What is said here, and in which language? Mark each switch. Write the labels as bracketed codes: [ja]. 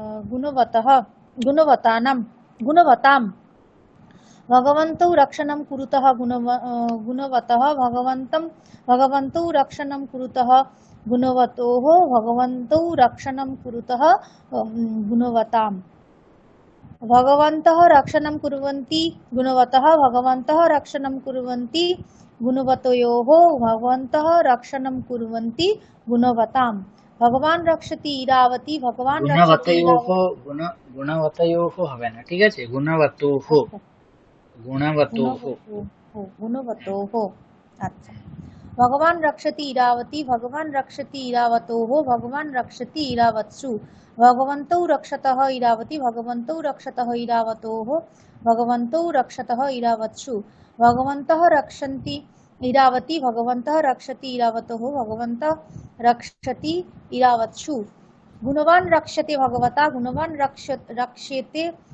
[sa] गुणवताम् भगवन्तौ रक्षणं कुरुतः गुणवतः भगवन्तौ रक्षणं कुरुतः गुणवतोः भगवन्तौ रक्षणं कुरुतः गुणवताम् भगवन्तः रक्षणं कुर्वन्ति गुणवतः भगवन्तः रक्षणं कुर्वन्ति गुणवतयोः भगवन्तः रक्षणं कुर्वन्ति गुणवताम् भगवान् रक्षति इरावती भगवान् रक्षति [bn] গুণবতয়োহ হবে না, ঠিক আছে, গুণবতোহ, গুণবতোহ। [sa] गुणवतोः। अच्छा, भगवान् रक्षति इरावती भगवान् रक्षति इरावतोः भगवान् रक्षति इरावत्सु भगवन्तौ रक्षतः इरावती भगवन्तौ रक्षतः इरावतोः भगवन्तौ रक्षतः इरावत्सु भगवन्तः रक्षन्ति इरावती भगवन्तः रक्षति इरावतोः भगवन्तः रक्षति इरावत्सु गुणवान् रक्षते भगवता गुणवान् रक्षते